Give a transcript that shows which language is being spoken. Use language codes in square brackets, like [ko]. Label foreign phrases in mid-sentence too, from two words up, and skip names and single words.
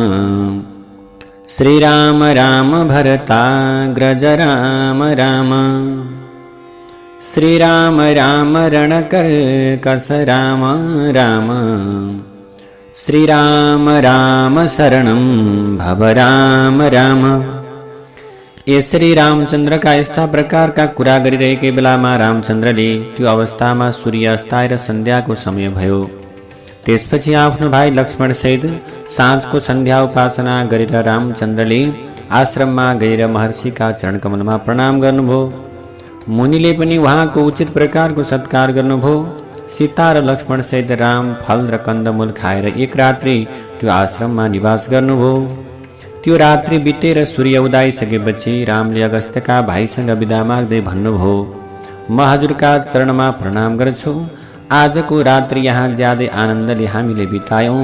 [sa] श्रीराम राम भरताग्रज राम राम। श्रीराम राम रणकर्कश राम राम। श्रीराम राम शरणं भव राम राम। [ne] ये श्री रामचंद्र का यस्ता प्रकार का कुरा गरिरहेकै बेलामा रामचन्द्रले त्यो अवस्थामा सूर्य अस्ताएर सन्ध्याको समय भयो। त्यसपछि आफ्नो भाइ लक्ष्मण सहित साँझको सन्ध्या उपासना गरेर रामचन्द्रले आश्रममा गएर महर्षिका चरणकमलमा प्रणाम गर्नुभयो। मुनिले पनि उहाँको उचित प्रकारको सत्कार गर्नुभयो। सीता र लक्ष्मण सहित राम फल र कन्दमूल खाएर एक रात्रि त्यो आश्रममा निवास गर्नुभयो। त्यो रात्रि बितेर सूर्य उदाइसकेपछि रामले अगस्त्यका भाइसँग बिदा माग्दै भन्नुभयो, म हजुरका चरणमा प्रणाम गर्छु। आजको रात्रि यहाँ ज्यादै आनन्दले हामीले बितायौं।